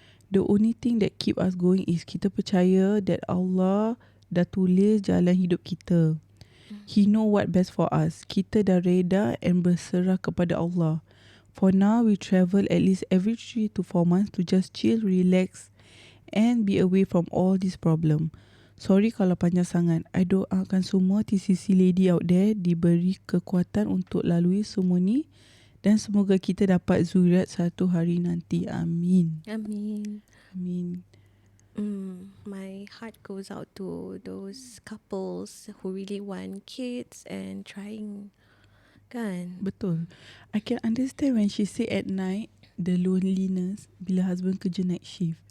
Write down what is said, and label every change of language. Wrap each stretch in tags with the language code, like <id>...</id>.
<en>The only thing that keep us going is</en> <ms>kita percaya</ms> <en>that</en> <ms>Allah dah tulis jalan hidup kita.</ms> <en>He know what best for us.</en> <ms>Kita dah reda</ms> <en>and</en> <ms>berserah kepada Allah.</ms> <en>For now, we travel at least every 3 to 4 months to just chill, relax and be away from all this problem. Sorry</en> <ms>kalau panjang sangat. I doakan semua</ms> <en>TCC lady out there</en> <ms>diberi kekuatan untuk lalui semua ni dan semoga kita dapat zuriat satu hari nanti. Amin. Amin. Amin.</ms> <en>My heart goes out to those couples who really want kids and trying,</en> <ms>kan? Betul.</ms> <en>I can understand when she say at night the loneliness</en> <ms>bila husband kerja</ms> <en>night shift.</en>